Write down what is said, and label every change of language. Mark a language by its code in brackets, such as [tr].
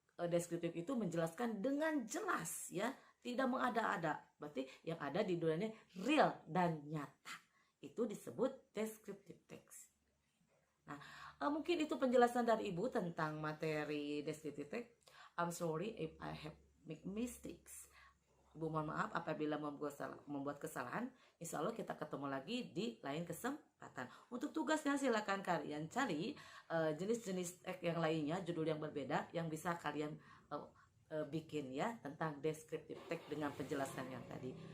[id] deskriptif itu menjelaskan dengan jelas ya, tidak mengada-ada. Berarti yang ada di dunianya real dan nyata. Itu disebut descriptive text. Nah, mungkin itu penjelasan dari Ibu tentang materi descriptive text. [en] I'm sorry if I have make mistakes. [id] Ibu mohon maaf apabila membuat kesalahan. Insya Allah kita ketemu lagi di lain kesempatan. Untuk tugasnya silakan kalian cari jenis-jenis teks yang lainnya, judul yang berbeda yang bisa kalian bikin ya tentang descriptive text dengan penjelasan yang tadi.